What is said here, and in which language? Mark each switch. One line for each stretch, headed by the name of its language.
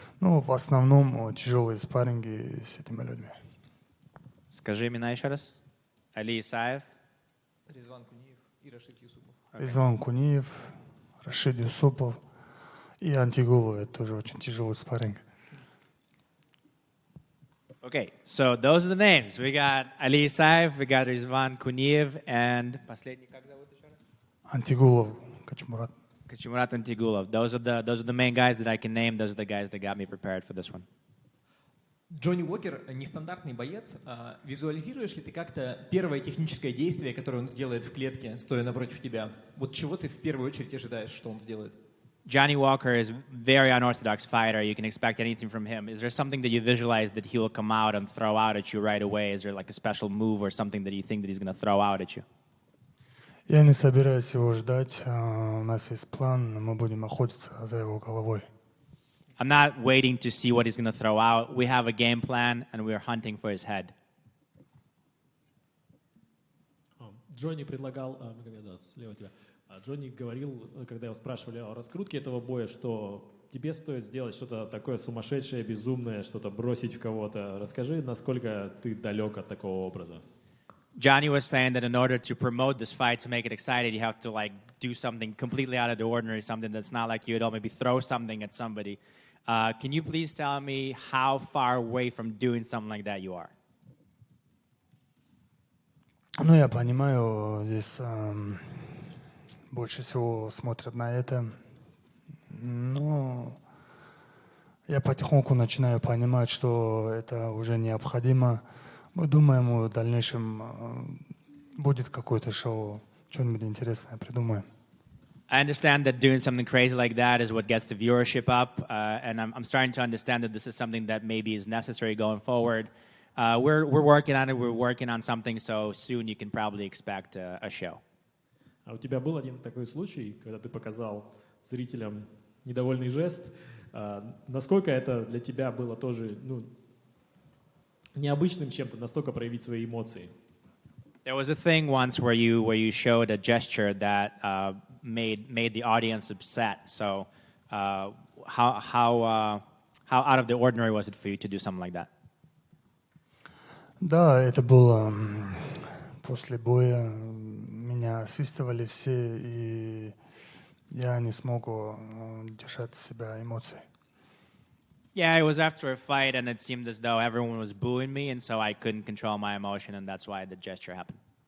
Russian: Ну, в основном тяжелые спарринги с этими людьми. Скажи имена еще раз. Али Исаев. Резван Куниев и Рашид Юсупов. Резван Куниев, Рашид Юсупов и Антигулов. Это тоже очень тяжелый спарринг.
English: Okay, so those are the names. We got Ali Isaev, we got Rizvan Kuniev, and
Russian: последний, как зовут еще раз? Антигулов, Качмурат.
English: Kachmurat Antigulov. Those are the main guys that I can name. Those are the guys that got me prepared for this one.
Russian: Джонни Уокер нестандартный боец. Визуализируешь ли ты как-то первое техническое действие, которое он сделает в клетке, стоя напротив тебя? Вот чего ты в первую очередь ожидаешь, что он сделает?
English: Johnny Walker is a very unorthodox fighter. You can expect anything from him. Is there something that you visualize that he will come out and throw out at you right away? Is there like a special move or something that you think that he's going to throw out at you?
Russian: Я не собираюсь его ждать. У нас есть план, мы будем охотиться за его головой.
English: I'm not waiting to see what he's going to throw out. We have a game plan, and we're hunting for his head.
Russian: Джонни предлагал, Магомед, слева тебя. Джонни говорил, когда его спрашивали о раскрутке этого боя, что тебе стоит сделать что-то такое сумасшедшее, безумное, что-то бросить в кого-то. Расскажи, насколько ты далек от такого образа.
English: Johnny was saying that in order to promote this fight, to make it exciting, you have to like do something completely out of the ordinary, something that's not like you at all, maybe throw something at somebody. Can you please tell me how far away from doing something like that you are?
Russian: Ну, я понимаю, здесь больше всего смотрят на это. Но я потихоньку начинаю понимать, что это уже необходимо. Мы думаем, в дальнейшем будет какое-то шоу, что-нибудь интересное придумаем.
English: I understand that doing something crazy like that is what gets the viewership up, and I'm starting to understand that this is something that maybe is necessary going forward. We're working on it. We're working on something, so soon you can probably expect a show.
Russian: А у тебя был один такой случай, когда ты показал зрителям недовольный жест. Насколько это для тебя было тоже необычным чем-то, настолько проявить свои эмоции?
English: There was a thing once where you showed a gesture that made the audience upset. So how out of the ordinary was it for you to do something like that?
Russian: Да, это было после боя. Меня освистывали все, и я не смог держать в себя эмоции.
English: Yeah, it was after a fight, and it seemed as though everyone was booing me, and so I couldn't control my emotion, and that's why the gesture happened.